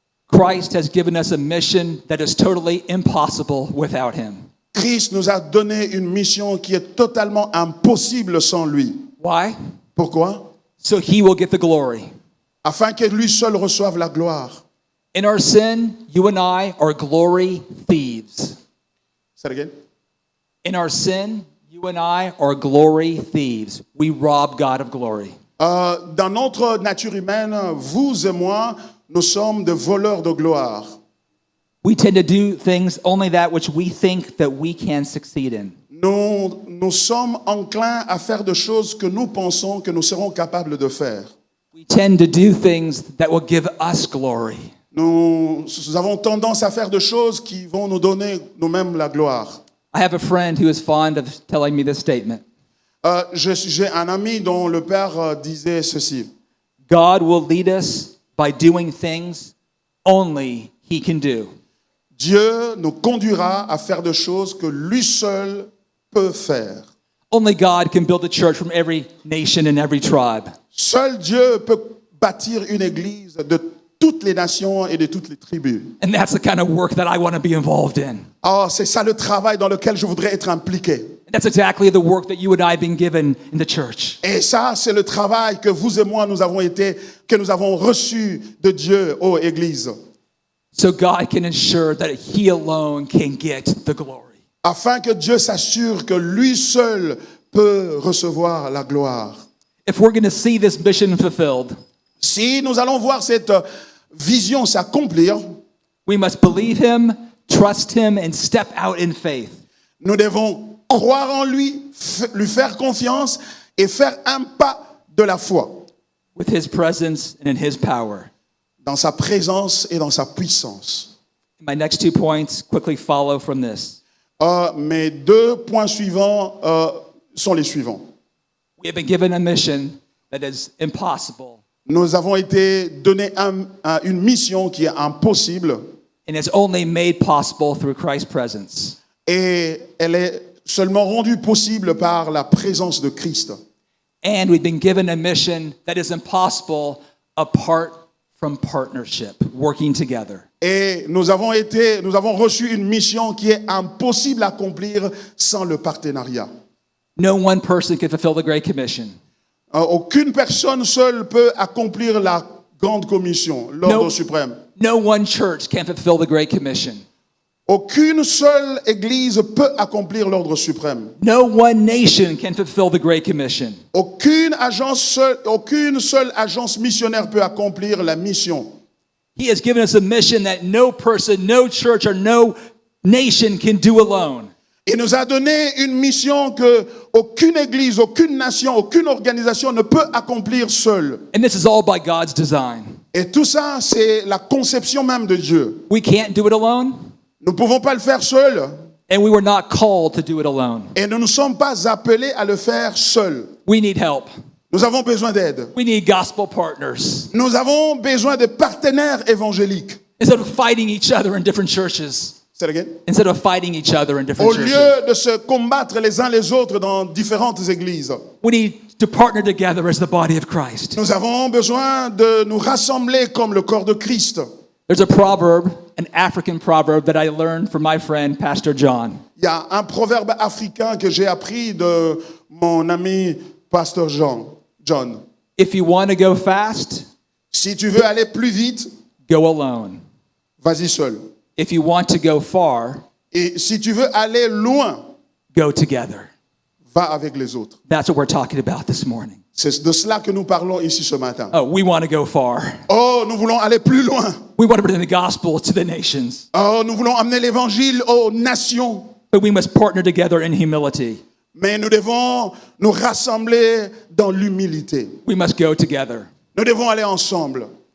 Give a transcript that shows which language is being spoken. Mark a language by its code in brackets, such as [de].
[en] Christ has given us a mission that is totally impossible without him. [fr] Christ nous a donné une mission qui est totalement impossible sans lui. [en] Why? [fr] Pourquoi? [en] So he will get the glory. [fr] Afin que lui seul reçoive la gloire. [en] In our sin, you and I are glory thieves. Say it again. In our sin, you and I are glory thieves. We rob God of glory. [fr] Dans notre nature humaine, vous et moi, nous sommes des voleurs de gloire. [en] We tend to do things only that which we think that we can succeed in. [fr] Nous sommes enclins à faire des choses que nous pensons que nous serons capables de faire. [en] We tend to do things that will give us glory. [fr] Nous avons tendance à faire des choses qui vont nous donner nous-mêmes la gloire. [en] I have a friend who is fond of telling me this statement. [fr] J'ai un ami dont le père disait ceci. [en] God will lead us by doing things only he can do. [fr] Dieu nous conduira à faire des choses que lui seul peut faire. [en] Only God can build a church from every nation and every tribe. [fr] Seul Dieu peut bâtir une église de toutes les nations et de toutes les tribus. [en] And that's the kind of work that I want to be involved in. [fr] Oh, c'est ça le travail dans lequel je voudrais être impliqué. [en] And that's exactly the work that you and I have been given in the church. [fr] Et ça, c'est le travail que vous et moi, nous avons reçu de Dieu, ô Église. [en] So God can ensure that he alone can get the glory. [fr] Afin que Dieu s'assure que lui seul peut recevoir la gloire. [en] If we're going to see this mission fulfilled, [fr] Si nous allons voir cette vision s'accomplir, [en] we must believe him, trust him, and step out in faith. [fr] nous devons croire en lui, lui faire confiance et faire un pas de la foi [en] With his presence and in his power. [fr] dans sa présence et dans sa puissance. [en] My next 2 points quickly follow from this. [fr] Mes 2 points suivants sont les suivants. [en] We have been given a mission that is impossible [fr] Nous avons été donnés une mission qui est impossible [en] and is only made possible through Christ's presence. [fr] et elle est seulement rendue possible par la présence de Christ. [en] And we've been given a mission that is impossible apart from partnership, working together. [fr] Et nous avons reçu une mission qui est impossible à accomplir sans le partenariat. [en] No one person can fulfill the Great Commission. [fr] Aucune personne seule peut accomplir la grande commission, l'ordre suprême. [en] No one church can fulfill the Great Commission. [fr] Aucune seule église peut accomplir l'ordre suprême. [en] No one nation can fulfill the Great Commission. [fr] Aucune seule agence missionnaire peut accomplir la mission. [en] He has given us a mission that no person, no church, or no nation can do alone. [fr] Il nous a donné une mission que aucune église, aucune nation, aucune organisation ne peut accomplir seule. [en] And this is all by God's design. [fr] Et tout ça, c'est la conception même de Dieu. [en] We can't do it alone, [fr] Nous ne pouvons pas le faire seuls [en] and we were not called to do it alone. [fr] et nous ne sommes pas appelés à le faire seuls. [en] We need help. [fr] Nous avons besoin d'aide. [en] We need gospel partners. [fr] Nous avons besoin de partenaires évangéliques. [en] Instead of fighting each other in different churches. Say it again. Instead of fighting each other in [fr] Au [en] different churches. [fr] lieu de se combattre les uns les autres dans différentes églises, [en] We need to partner together as the body of Christ. [fr] nous avons besoin de nous rassembler comme le corps de Christ. [en] There's a proverb, an African proverb that I learned from my friend, Pastor John. [fr] Il y a un proverbe africain que j'ai appris de mon ami Pasteur John. [en] If you want to go fast, [fr] Si tu veux aller plus vite, [en] go alone. [fr] vas-y seul. [en] If you want to go far, [fr] Et si tu veux aller loin, [en] go together. [fr] va avec les autres. [en] That's what we're talking about this morning. [fr] C'est de cela que nous parlons ici ce matin. [en] Oh, we want to go far. [fr] Oh, nous voulons aller plus loin. [en] We want to bring the gospel to the nations. [fr] Oh, nous voulons amener l'évangile aux nations. [en] But we must partner together in humility. [fr] Mais nous devons nous rassembler dans l'humilité. [en] We must go together. [fr] Nous devons aller ensemble.